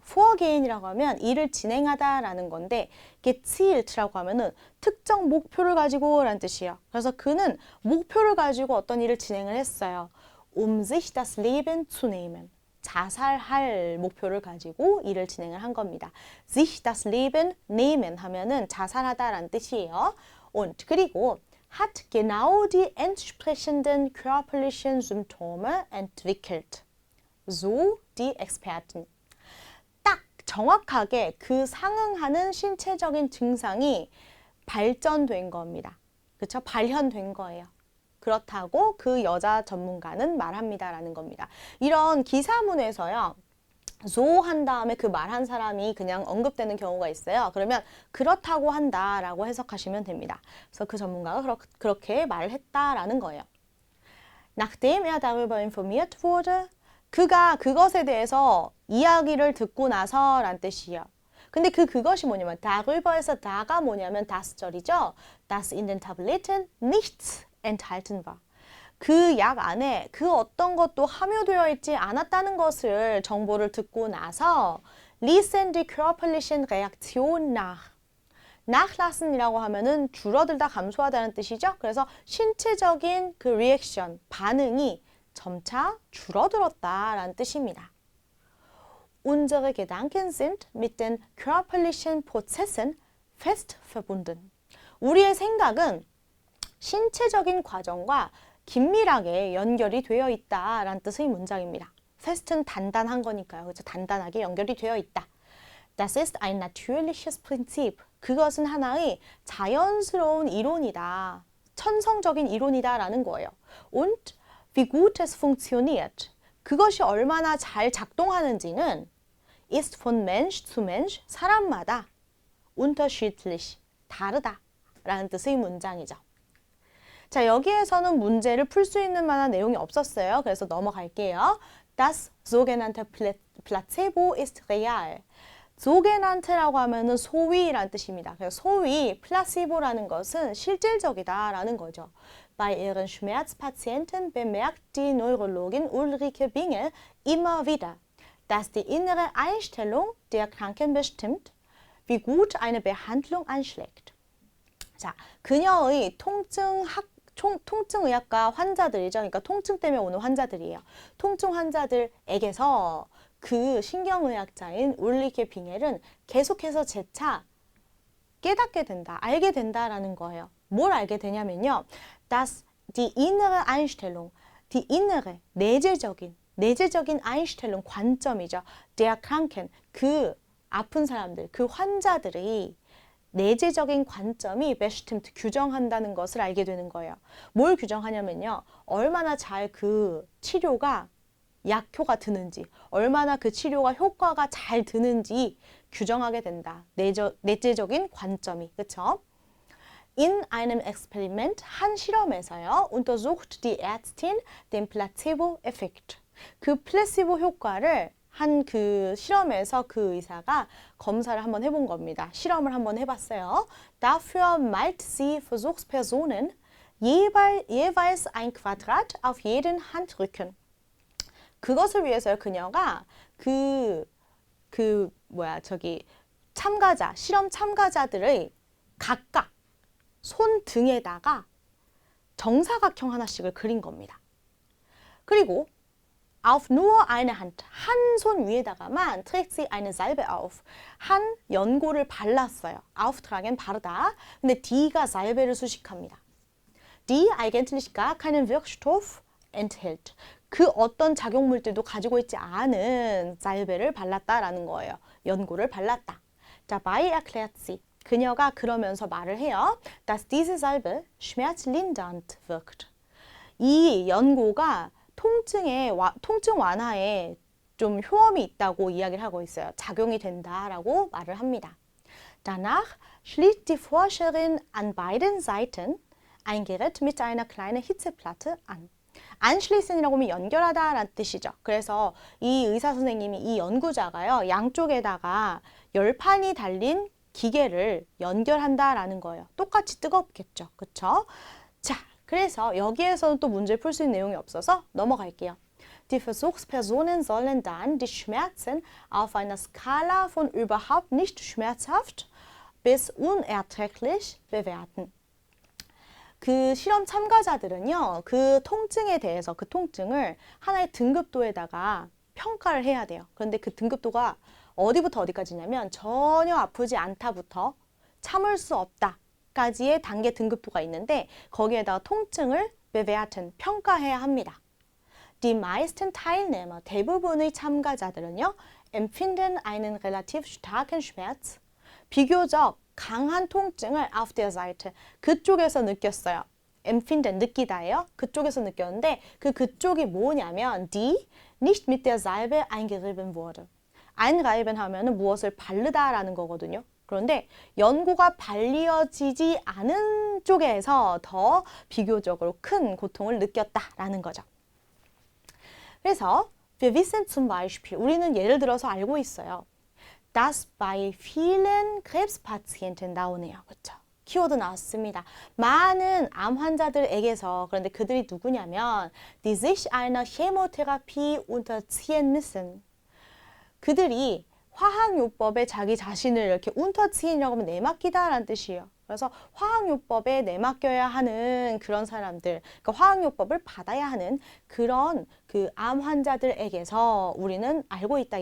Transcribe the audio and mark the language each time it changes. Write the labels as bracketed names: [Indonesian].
[Korean] vorgehen이라고 하면 일을 진행하다라는 건데 gezielt라고 하면은 특정 목표를 가지고 라는 뜻이에요. 그래서 그는 목표를 가지고 어떤 일을 진행을 했어요. [German] sich das Leben zu nehmen. [Korean] 자살할 목표를 가지고 일을 진행을 한 겁니다. [German] sich das Leben nehmen [Korean] 하면은 자살하다라는 뜻이에요. [German] Und [Korean] 그리고 [German] hat genau die entsprechenden körperlichen Symptome entwickelt. So die Experten. [Korean] 딱 정확하게 그 상응하는 신체적인 증상이 발전된 겁니다. 그렇죠? 발현된 거예요. 그렇다고 그 여자 전문가는 말합니다라는 겁니다. 이런 기사문에서요. so 한 다음에 그 말한 사람이 그냥 언급되는 경우가 있어요. 그러면 그렇다고 한다라고 해석하시면 됩니다. 그래서 그 전문가가 그렇게 말을 했다라는 거예요. [German] Nachdem er darüber informiert wurde, [Korean] 그가 그것에 대해서 이야기를 듣고 나서란 뜻이에요. 근데 그것이 뭐냐면 darüber에서 da가 뭐냐면 das절이죠. [German] dass in den Tabletten nichts enthalten war. [Korean] 그 약 안에 그 어떤 것도 함유되어 있지 않았다는 것을 정보를 듣고 나서 [German] ließen die körperlichen Reaktionen nach. [Korean] nachlassen이라고 하면은 줄어들다 감소하다는 뜻이죠. 그래서 신체적인 그 리액션, 반응이 점차 줄어들었다라는 뜻입니다. [German] Unsere Gedanken sind mit den körperlichen Prozessen fest verbunden. [Korean] 우리의 생각은 신체적인 과정과 긴밀하게 연결이 되어 있다라는 뜻의 문장입니다. fest는 단단한 거니까요. 그렇죠? 단단하게 연결이 되어 있다. [German] Das ist ein natürliches Prinzip. [Korean] 그것은 하나의 자연스러운 이론이다. 천성적인 이론이다라는 거예요. [German] Und wie gut es funktioniert. [Korean] 그것이 얼마나 잘 작동하는지는 [German] ist von Mensch zu Mensch, [Korean] 사람마다 unterschiedlich, 다르다 라는 뜻의 문장이죠. 자, 여기에서는 문제를 풀 수 있는 만한 내용이 없었어요. 그래서 넘어갈게요. [German] Das sogenannte Placebo ist real. [Korean] sogenannte라고 하면은 소위라는 뜻입니다. 그래서 소위, 플라시보라는 것은 실질적이다라는 거죠. [German] Bei ihren Schmerzpatienten bemerkt die Neurologin Ulrike Bingel immer wieder, dass die innere Einstellung der Kranken bestimmt, wie gut eine Behandlung anschlägt. [Korean] 자, 그녀의 통증의학과 환자들이죠. 그러니까 통증 때문에 오는 환자들이에요. 통증 환자들에게서 그 신경의학자인 울리케 빙헬은 계속해서 재차 깨닫게 된다, 알게 된다라는 거예요. 뭘 알게 되냐면요. [German] dass die innere Einstellung, die innere, 내재적인 Einstellung, 관점이죠. der Kranken, [Korean] 그 아픈 사람들, 그 환자들이 내재적인 관점이 bestimmt, 규정한다는 것을 알게 되는 거예요. 뭘 규정하냐면요. 얼마나 잘 그 치료가 약효가 드는지, 얼마나 그 치료가 효과가 잘 드는지 규정하게 된다. 내재적인 관점이, 그렇죠? [German] In einem Experiment, [Korean] 한 실험에서요, [German] untersucht die Ärztin den Placebo-Effekt. [Korean] 그 플라시보 효과를 한 그 실험에서 그 의사가 검사를 한번 해본 겁니다. 실험을 한번 해봤어요. [German] Dafür malt sie Versuchspersonen jeweils ein Quadrat auf jeden Handrücken. [Korean] 그것을 위해서 그녀가 실험 참가자들의 각각 손등에다가 정사각형 하나씩을 그린 겁니다. 그리고 [German] auf nur eine Hand, [Korean] 한 손 위에다가만 [German] trägt sie eine Salbe auf, [Korean] 한 연고를 발랐어요. auftragen, 바르다. 근데 die가 살베를 수식합니다. [German] die eigentlich gar keinen Wirkstoff enthält. [Korean] 그 어떤 작용물들도 가지고 있지 않은 살베를 발랐다라는 거예요. 연고를 발랐다. [German] Dabei erklärt sie. [Korean] 그녀가 그러면서 말을 해요. [German] Dass diese Salbe schmerzlindernd wirkt. [Korean] 이 연고가 통증 완화에 좀 효험이 있다고 이야기를 하고 있어요. 작용이 된다라고 말을 합니다. [German] Danach schließt die Forscherin an beiden Seiten ein Gerät mit einer kleinen Hitzeplatte an. [Korean] anschließen이라고 하면 연결하다라는 뜻이죠. 그래서 이 의사 선생님이, 이 연구자가요, 양쪽에다가 열판이 달린 기계를 연결한다라는 거예요. 똑같이 뜨겁겠죠. 그쵸? 자, 그래서 여기에서는 또 문제 풀 수 있는 내용이 없어서 넘어갈게요. [German] Die Versuchspersonen sollen dann die Schmerzen auf einer Skala von überhaupt nicht schmerzhaft bis unerträglich bewerten. [Korean] 그 실험 참가자들은요, 그 통증에 대해서, 그 통증을 하나의 등급도에다가 평가를 해야 돼요. 그런데 그 등급도가 어디부터 어디까지냐면 전혀 아프지 않다부터 참을 수 없다까지의 단계 등급도가 있는데 거기에다가 통증을 bewerten, 평가해야 합니다. [German] Die meisten Teilnehmer, [Korean] 대부분의 참가자들은요, [German] empfinden einen relativ starken Schmerz, [Korean] 비교적 강한 통증을 [German] auf der Seite, [Korean] 그쪽에서 느꼈어요. empfinden, 느끼다예요. 그쪽에서 느꼈는데 그쪽이 뭐냐면 [German] die nicht mit der Salbe eingerieben wurde. [Korean] einreiben 하면은 무엇을 바르다라는 거거든요. 그런데 연고가 발리어지지 않은 쪽에서 더 비교적으로 큰 고통을 느꼈다라는 거죠. 그래서 [German] wir wissen zum Beispiel, [Korean] 우리는 예를 들어서 알고 있어요. [German] dass bei vielen Krebspatienten [Korean] 나오네요. 그렇죠? 키워드 나왔습니다. 많은 암 환자들에게서, 그런데 그들이 누구냐면 [German] die sich einer Chemotherapie unterziehen müssen. [Korean] 그들이 화학요법에 자기 자신을 이렇게 unterziehen이라고 하면 내맡기다라는 뜻이에요. 그래서 화학요법에 내맡겨야 하는 그런 사람들, 그러니까 화학요법을 받아야 하는 그런 그 암 환자들에게서 우리는 알고 있다.